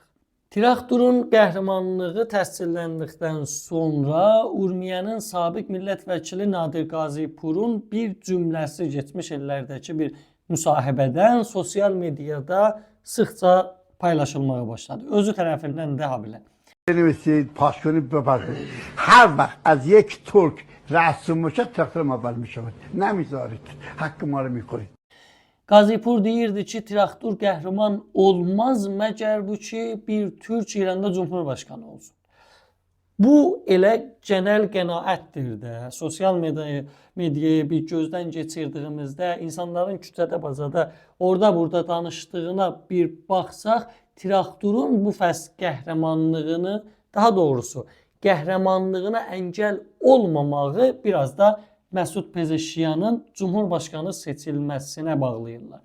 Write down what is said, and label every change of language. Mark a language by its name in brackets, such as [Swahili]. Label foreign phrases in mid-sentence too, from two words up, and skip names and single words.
[Azerbaijani] Traktorun qəhrəmanlığı təsdiqləndikdən sonra Urmiyanın sabiq millət vəkili Nadir Qazipurun bir cümləsi geçmiş illərdəki bir müsahibədən sosial medyada sıxca paylaşılmaya başladı. Özü tərəfindən də habilə. [Persian] بنویسید پاس کنید بپرسید هر وقت از یک ترک رسوم باشه تراکتور اول میشود نمیذارید حق ما رو میخورید. [Azerbaijani] Qazipur deyirdi ki, Traktor qəhrəman olmaz məgər bu ki bir Türk İranda Cumhurbaşkanı olsun. Bu elə genel qənaətdir də. Sosial medyaya bir gözdən keçirdiyimizdə insanların küçədə bazada orada burada danışdığına bir baxsaq, Traktorun bu fəsl qəhrəmanlığını, daha doğrusu qəhrəmanlığına əngəl olmamağı biraz da Məsud Pezeşiyanın Cumhurbaşkanı seçilməsinə bağlayırlar.